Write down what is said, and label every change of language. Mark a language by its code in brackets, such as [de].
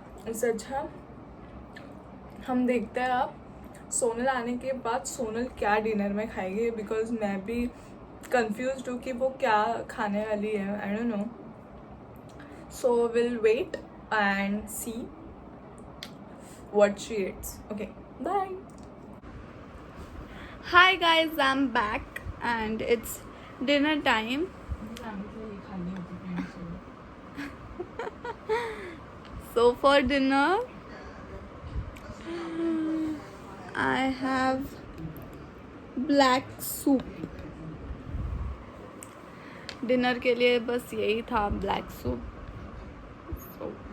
[hi] इससे अच्छा हम देखते हैं अब सोनल आने के बाद सोनल क्या डिनर में खाएगी, बिकॉज मैं भी कंफ्यूज हूँ कि वो क्या खाने वाली है. [en] I don't know. So will wait and see what she eats. Okay bye. Hi guys, I'm back and it's dinner time. So for dinner, I have black soup. [hi] Dinner के लिए बस यही था, ब्लैक सूप.